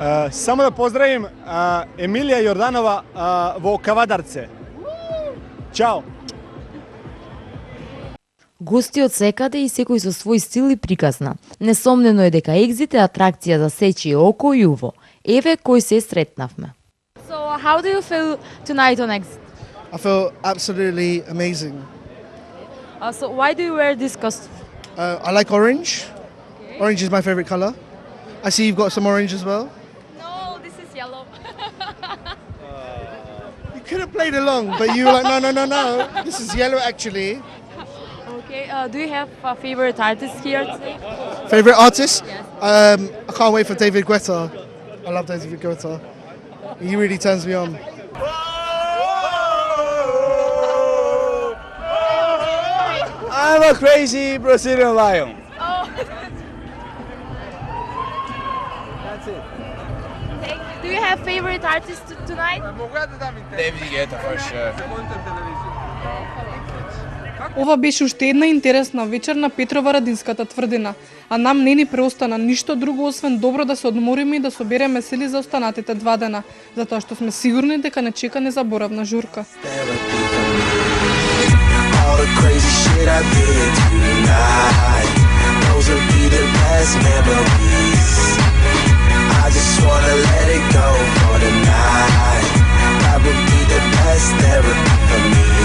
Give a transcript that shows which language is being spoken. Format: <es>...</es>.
<mk>Само да поздравим Емилија Јорданова во Кавадарце. Чао. Гости од секаде и секој со свој стил и приказна. Несомнено е дека екзит е атракција за сечие око и уво. Еве кој се сретнавме.</mk> <en>So how do you feel tonight on Exit? I feel absolutely amazing. So why do you wear this costume? I like orange. Okay. Orange is my favorite color. I see you've got some orange as well. No, this is yellow. You could have played along, but you were like, no. This is yellow actually. Okay, do you have a favorite artist here today? Favorite artist? Yes. I can't wait for David Guetta. I love David Guetta. He really turns me on. I'm a crazy Brazilian lion. Oh. That's it. Thank you. Do you have favorite artist tonight? David Guetta for sure.</en> <mk>Ова беше уште една интересна вечер на Петрова Радинската тврдина, а нам не ни преостана ништо друго освен добро да се одмориме и да собереме сили за останатите 2 дена, затоа што сме сигурни дека не чека незаборавна журка.</mk> <en>All the crazy shit I did tonight, those will be the best memories. I just wanna let it go for the night. That would be the best therapy for me.</en>